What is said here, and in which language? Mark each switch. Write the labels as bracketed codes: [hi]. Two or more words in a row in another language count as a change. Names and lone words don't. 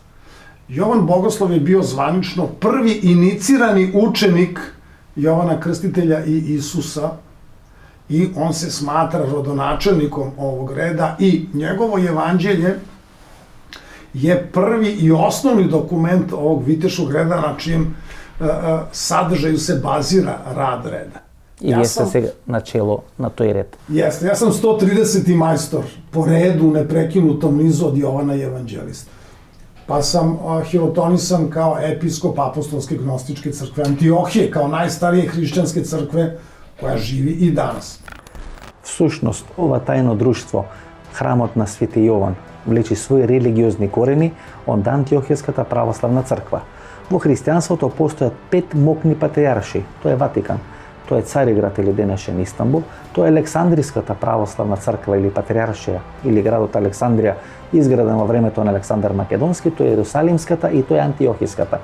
[sr] Jovan Bogoslov je bio zvanično prvi inicirani učenik Jovana Krstitelja i Isusa i on se smatra rodonačelnikom ovog reda i njegovo evanđelje je prvi i osnovni dokument ovog viteškog reda na čijem sadržaju se bazira rad reda. [mk] И вие сте сега на чело на тој ред. [sr] Jeste, ja sam 130. majstor po redu u neprekinutom nizu od Jovana Evanđelista. Pa sam hirotonisan kao episkop apostolske gnostičke crkve Antiohije, kao najstarije hrišćanske crkve koja živi i danas. [mk] Всушност, ова тајно друштво, Храмот на Свети Јован, влечи своји религиозни корени од Антиохиската православна црква. Во христијанството постојат 5 мокни патријарши, тоа е Ватикан, тоа е Цариград или денешен Истанбул, тоа е Александриската православна црква или патријаршија или градот Александрија, изграден во времето на Александар Македонски, тоа е Јерусалимската и тоа е Антиохиската.